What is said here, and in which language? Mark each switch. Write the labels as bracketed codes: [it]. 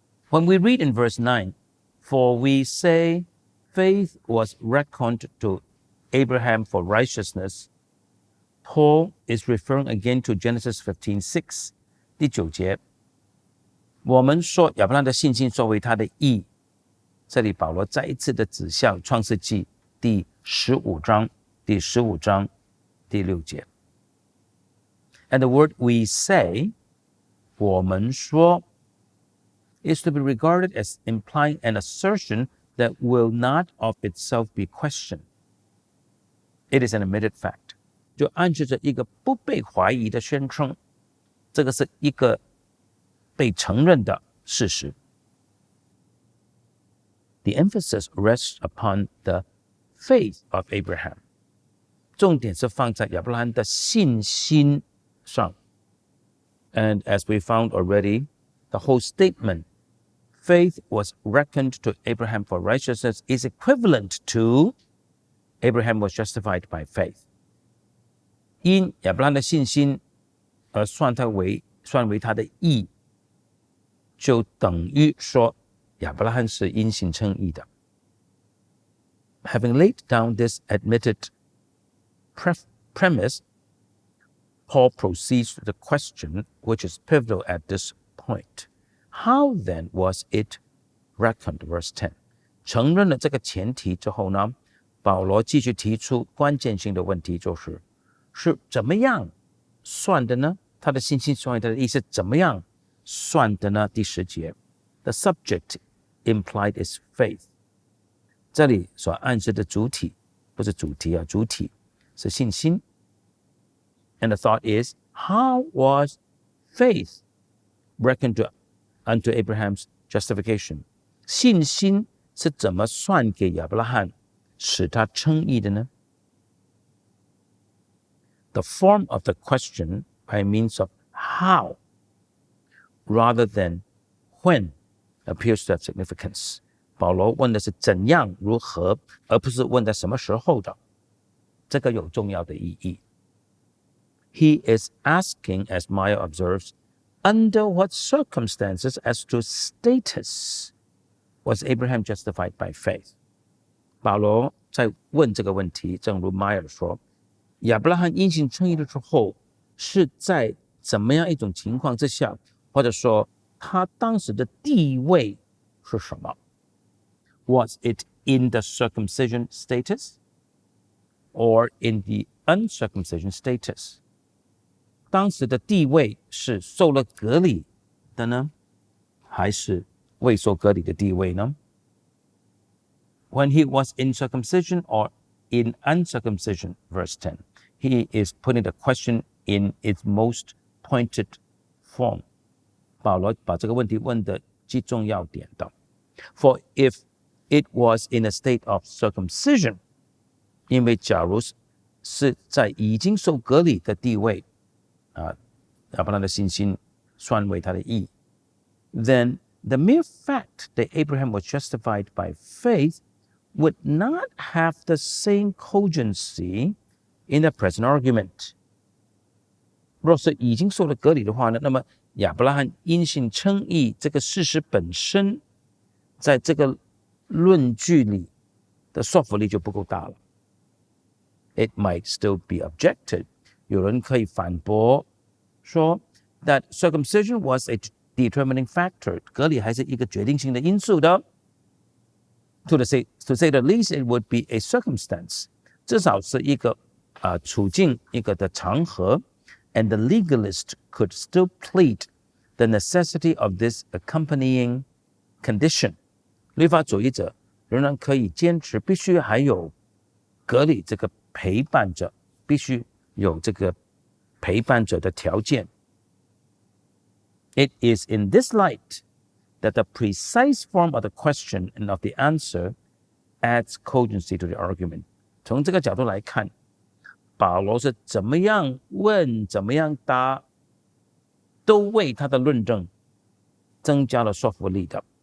[en] When we read in verse 9, For we say, faith was reckoned to Abraham for righteousness, Paul is referring again to Genesis 15:6. [zh] 第9节，我们说亚伯拉罕的信心作为他的义。这里保罗再一次的指向创世纪第15章第6节。 [en] And the word we say, [zh] 我们说 [en] is to be regarded as implying an assertion that will not of itself be questioned. It is an admitted fact. [zh] 就暗示着一个不被怀疑的宣称，这个是一个被承认的事实。 [en] The emphasis rests upon the faith of Abraham. [zh] 重点是放在亚伯拉罕的信心上。 [en] And as we found already, the whole statement, faith was reckoned to Abraham for righteousness, is equivalent to Abraham was justified by faith. [zh] 因亚伯拉罕的信心而算为他的义，就等于说亚伯拉罕是因信称义的。 [en] Having laid down this admitted premise, Paul proceeds to the question, which is pivotal at this point. How then was it reckoned? Verse 10. [zh] 承认了这个前提之后呢，保罗继续提出关键性的问题，是怎么样算的呢？他的信心算他的意思怎么样算的呢？第10节 ， [en] the subject implied is faith。 [zh] 这里所暗示的主体不是主题啊，主体是信心。 [en] And the thought is, how was faith reckoned unto Abraham's justification? [zh] 信心是怎么算给亚伯拉罕，使他称义的呢？ [en] The form of the question by means of how rather than when appears to have significance. [zh] 保罗问的是怎样如何，而不是问在什么时候的，这个有重要的意义。 [en] He is asking, as Meyer observes, under what circumstances as to status was Abraham justified by faith? [zh] 保罗在问这个问题，正如 Meyer 说，亚伯拉罕因信称义的时候，是在怎么样一种情况之下，或者说他当时的地位是什么？ [en] Was it in the circumcision status or in the uncircumcision status? [zh] 当时的地位是受了割礼的呢，还是未受割礼的地位呢？ [en] When he was in circumcision or in uncircumcision, verse 10, he is putting the question in its most pointed form. [zh] 保罗把这个问题问的极重要点的。 [en] For if it was in a state of circumcision, [zh] 因为假如是在已经受割礼的地位，亚伯拉罕的信心算为他的义， [en] then the mere fact that Abraham was justified by faith would not have the same cogency in the present argument. [zh] 若是已经受了割礼的话呢，那么亚伯拉罕因信称义这个事实本身，在这个论据里的说服力就不够大了。 [en] It might still be objected. [zh] 有人可以反驳说 [en] that circumcision was a determining factor. [zh] 割礼还是一个决定性的因素的。 [en] To say the least, it would be a circumstance. [zh] 至少是一个处境，一个的场合。 [en] And the legalist could still plead the necessity of this accompanying condition. [zh] 律法主义者仍然可以坚持必须还有割礼这个陪伴者，必须有这个陪伴者的条件。 [en] It is in this light that the precise form of the question and of the answer adds cogency to the argument. [zh] 从这个角度来看，保罗是怎么样问，怎么样答，都为他的论证增加了说服力的。